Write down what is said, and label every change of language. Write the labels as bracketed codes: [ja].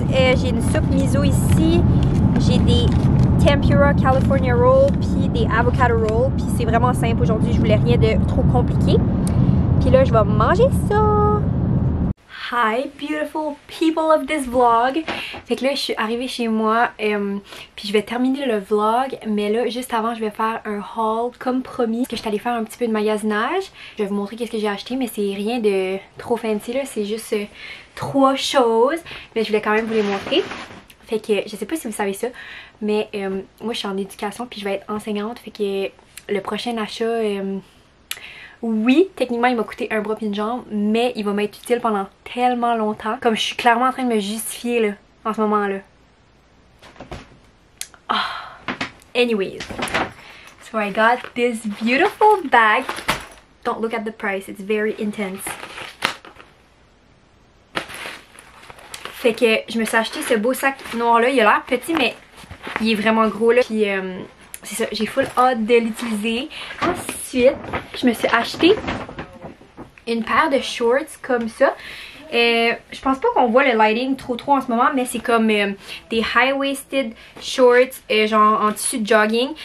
[fr] J'ai une soupe miso ici, j'ai des tempura California roll, puis des avocado roll, puis c'est vraiment simple aujourd'hui, je voulais rien de trop compliqué. Puis là, je vais manger ça. [en] Hi beautiful people of this vlog. [fr] Fait que là je suis arrivée chez moi puis je vais terminer le vlog, mais là juste avant je vais faire un haul comme promis parce que je suis allée faire un petit peu de magasinage. Je vais vous montrer qu'est-ce que j'ai acheté, mais c'est rien de trop fancy là, c'est juste 3 choses, mais je voulais quand même vous les montrer. Fait que je sais pas si vous savez ça, mais moi je suis en éducation puis je vais être enseignante, fait que le prochain achat oui, techniquement il m'a coûté un bras puis une jambe, mais il va m'être utile pendant tellement longtemps. Comme je suis clairement en train de me justifier là, en ce moment là. Oh. [en] Anyways, so I got this beautiful bag. Don't look at the price, it's very intense. [fr] Fait que je me suis acheté ce beau sac noir là, il a l'air petit mais il est vraiment gros là. Puis c'est ça, j'ai full hâte de l'utiliser. Ensuite, je me suis acheté une paire de shorts comme ça. Je pense pas qu'on voit le lighting trop en ce moment, mais c'est comme des high-waisted shorts genre en tissu de jogging.